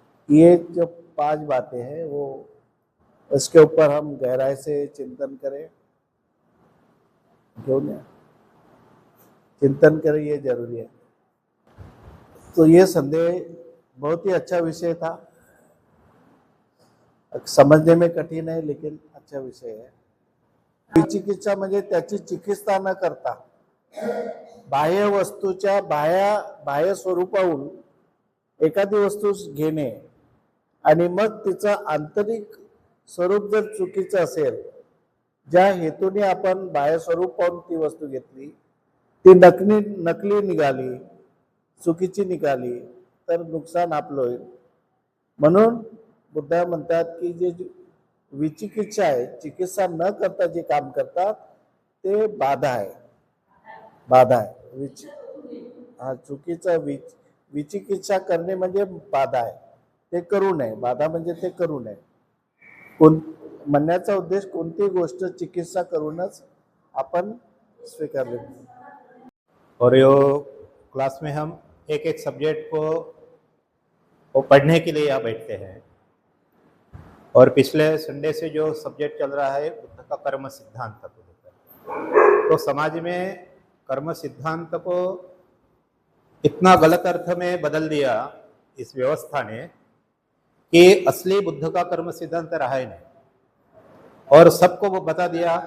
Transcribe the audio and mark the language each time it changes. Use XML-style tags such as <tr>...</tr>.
<hi>ये जो 5 बातें हैं वो इसके ऊपर हम गहराई से चिंतन करें, क्यों नहीं चिंतन करें, ये जरूरी है। तो ये संदेह बहुत ही अच्छा विषय था, समझने में कठिन है लेकिन अच्छा विषय है।</hi> <mr>विचिकित्सा म्हणजे त्याची चिकित्सा न करता बाह्य वस्तूच्या बाह्य स्वरूपाहून एखादी वस्तू घेणे आणि मग तिचं आंतरिक स्वरूप जर चुकीचं असेल, ज्या हेतूने आपण बाह्य स्वरूप पाहून ती वस्तू घेतली, ती नकली निघाली, चुकीची निघाली, तर नुकसान आपलं होईल। म्हणून बुद्ध म्हणतात की जे विचिकित्सा आहे, चिकित्सा न करता जे काम करतात ते बाधा आहे, बाधा आहे। चुकीचं विचिकित्सा करणे म्हणजे बाधा आहे, ते करू नये। बाधा म्हणजे ते करू नये। म्हणण्याचा उद्देश कोणती गोष्ट चिकित्सा करूनच आपण स्वीकारली।</mr> <hi>और यो क्लास में हम एक एक सब्जेक्ट को पढ़ने के लिए यहाँ बैठते हैं, और पिछले संडे से जो सब्जेक्ट चल रहा है बुद्ध का कर्म सिद्धांत को लेकर, तो समाज में कर्म सिद्धांत को इतना गलत अर्थ में बदल दिया इस व्यवस्था ने कि असली बुद्ध का कर्म सिद्धांत रहा ही नहीं, और सबको वो बता दिया।</hi>